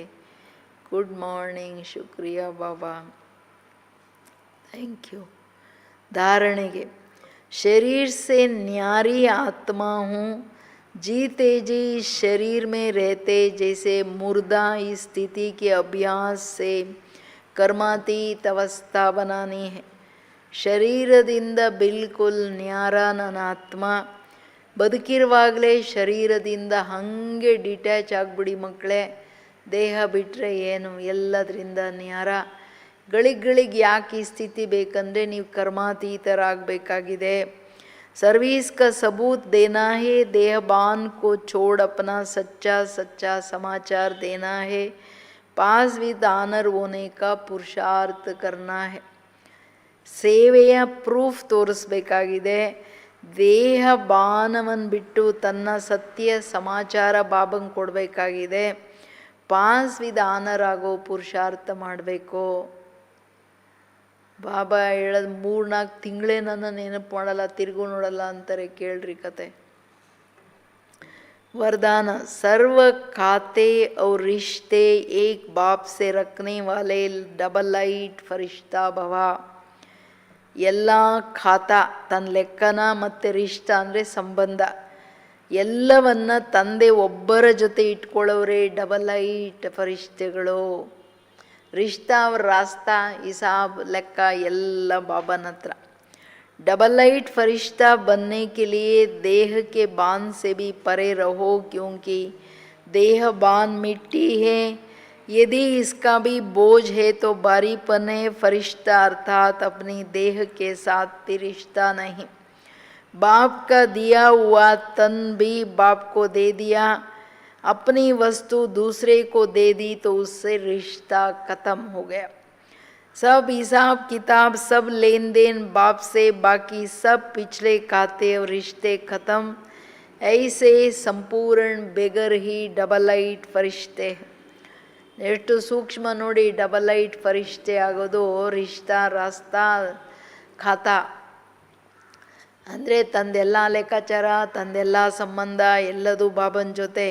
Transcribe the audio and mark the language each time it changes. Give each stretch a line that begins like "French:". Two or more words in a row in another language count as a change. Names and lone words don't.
English: good morning.
Hindi: शुक्रिया बाबा,
English: thank you.
Hindi: धारणेगे, शरीर से न्यारी आत्मा हूँ, जीते जी शरीर में रहते जैसे मुर्दा इस स्थिति के अभ्यास से कर्मातीत अवस्था बनानी है.
Kannada: ಶರೀರದಿಂದ ಬಿಲ್ಕುಲ್ ನ್ಯಾರ ನನ್ನ ಆತ್ಮ, ಬದುಕಿರುವಾಗಲೇ ಶರೀರದಿಂದ ಹಾಗೆ ಡಿಟ್ಯಾಚ್ ಆಗಿಬಿಡಿ ಮಕ್ಕಳೇ. ದೇಹ ಬಿಟ್ಟರೆ ಏನು, ಎಲ್ಲದರಿಂದ ನ್ಯಾರ. ಗಳಿಗಳಿಗೆ ಯಾಕೆ ಈ ಸ್ಥಿತಿ ಬೇಕಂದರೆ ನೀವು ಕರ್ಮಾತೀತರಾಗಬೇಕಾಗಿದೆ.
Hindi: ಸರ್ವೀಸ್ का सबूत देना है, देहबान को छोड़ अपना सच्चा सच्चा समाचार देना है,
English: pass with honour
Hindi: होने का पुरुषार्थ करना है.
Kannada: ಸೇವೆಯ ಪ್ರೂಫ್ ತೋರಿಸ್ಬೇಕಾಗಿದೆ. ದೇಹ ಬಾನವನ್ನು ಬಿಟ್ಟು ತನ್ನ ಸತ್ಯ ಸಮಾಚಾರ ಬಾಬಂಗೆ ಕೊಡಬೇಕಾಗಿದೆ.
English: pass with honour
Kannada: ಆಗೋ ಪುರುಷಾರ್ಥ ಮಾಡಬೇಕು. ಬಾಬಾ ಹೇಳೋದು 3-4 ತಿಂಗಳೇ ನನ್ನ ನೆನಪು ಮಾಡಲ್ಲ, ತಿರುಗು ನೋಡಲ್ಲ ಅಂತಾರೆ. ಕೇಳ್ರಿ ಕತೆ.
Hindi: वरदान, सर्व खाते और रिश्ते एक बाप से रखने वाले
English: double light
Hindi: फरिश्ता भवा.
Kannada: ಎಲ್ಲ ಖಾತ, ತನ್ನ ಲೆಕ್ಕನ ಮತ್ತು ರಿಷ್ಟ ಅಂದರೆ ಸಂಬಂಧ, ಎಲ್ಲವನ್ನ ತಂದೆ ಒಬ್ಬರ ಜೊತೆ ಇಟ್ಕೊಳ್ಳೋರೇ
English: double light
Kannada: ಫರಿಷ್ಠೆಗಳು.
Hindi: रिश्ता और रास्ता हिसाब
Kannada: ಲೆಕ್ಕ ಎಲ್ಲ ಬಾಬನ ಹತ್ರ.
English: double light
Hindi: फरिश्ता बनने के लिए देह के बांध से भी परे रहो, क्योंकि देह बांध मिट्टी है, यदि इसका भी बोझ है तो बारीपन है. फरिश्ता अर्थात अपनी देह के साथ भी रिश्ता नहीं. बाप का दिया हुआ तन भी बाप को दे दिया, अपनी वस्तु दूसरे को दे दी तो उससे रिश्ता ख़त्म हो गया. सब हिसाब किताब, सब लेन देन बाप से बाकी, सब पिछले खाते और रिश्ते खत्म, ऐसे संपूर्ण बेगर ही
English: double light
Hindi: ಫರಿಷ್ಠೆ.
Kannada: ಎಷ್ಟು ಸೂಕ್ಷ್ಮ ನೋಡಿ,
English: double light
Kannada: ಫರಿಷ್ಠೆ ಆಗೋದು.
Hindi: रिश्ता रास्ता खाता
Kannada: ಅಂದರೆ ತಂದೆಲ್ಲ ಲೆಕ್ಕಾಚಾರ, ತಂದೆಲ್ಲ ಸಂಬಂಧ ಎಲ್ಲದೂ ಬಾಬನ ಜೊತೆ.